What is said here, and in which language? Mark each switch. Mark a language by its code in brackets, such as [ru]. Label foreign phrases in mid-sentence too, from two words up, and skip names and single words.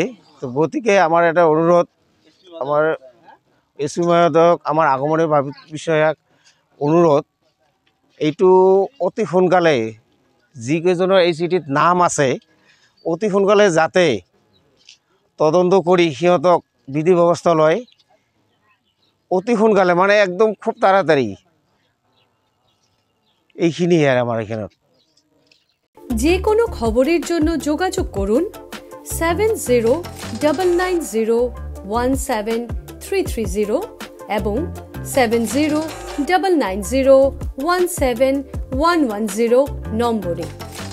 [as] তো গতিকে আমাৰ এটা অনুৰোধ, আমাৰ এছপি মহোদয়ক, আমাৰ আগমনী বিষয়াক অনুৰোধ, এইটো অতি সোনকালে যিকেইজনৰ এই চিঠিত নাম আছে অতি সোনকালে যাতে তদন্ত কৰি সিহঁতক বিধি ব্যৱস্থা লয়, অতি সোনকালে মানে [bn] একদম খুব তাড়াতাড়ি। এইখিনিয়ে আর আমার এখানে। যে কোনো খবরের জন্য যোগাযোগ করুন 7099017330 এবং 7099017110 নম্বরে।